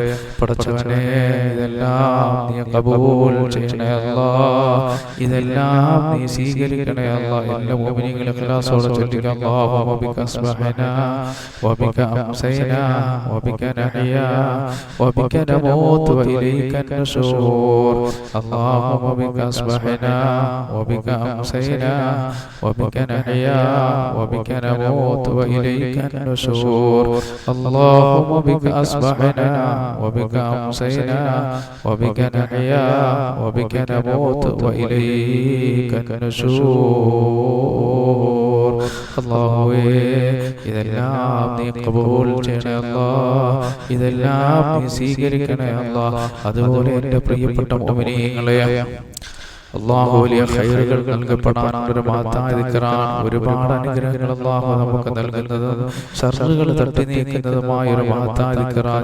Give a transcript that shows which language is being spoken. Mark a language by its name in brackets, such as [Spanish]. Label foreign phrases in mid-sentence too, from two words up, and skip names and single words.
[Malayalam] പടച്ചവനെ, ഇതെല്ലാം നീ കബൂൽ ചെയ്യണേ അല്ലാഹ്. ഇതെല്ലാം നീ സ്വീകരിക്കണേ അല്ലാഹ്. എല്ലാ മുഅ്മിനീങ്ങളും ഇഖ്ലാസോടെ ചൊല്ലിക്കുക [Arabic] اللهم بك أصبحنا وبك أمسينا وبك نحيا وبك نموت وإليك النشور اللهم بك أصبحنا وبك أمسينا وبك نحيا وبك نموت وإليك النشور اللهم بك أصبحنا وبك أمسينا وبك نحيا وبك نموت وإليك النشور [Malayalam] അല്ലാഹുവേ ഇതെല്ലാം നീ ഖബൂൽ ചെയ്യണേ അല്ലാഹ്. ഇതെല്ലാം നീ സ്വീകരിക്കണേ അല്ലാഹ്. അതുപോലെ എൻ്റെ പ്രിയപ്പെട്ട മുഅ്മിനീങ്ങളെ അല്ലാഹു വലിയ ഖൈറുകൾ നൽകപ്പെടാനുള്ള ഒരു മഹത്തായ ദിക്റാണ്. ഒരുപാട് അനുഗ്രഹങ്ങൾ അല്ലാഹു നമുക്ക് നൽകുന്നത് ശർറുകൾ തട്ടി നീക്കുന്നതുമായ ഒരു മഹത്തായ ദിക്റാണ്.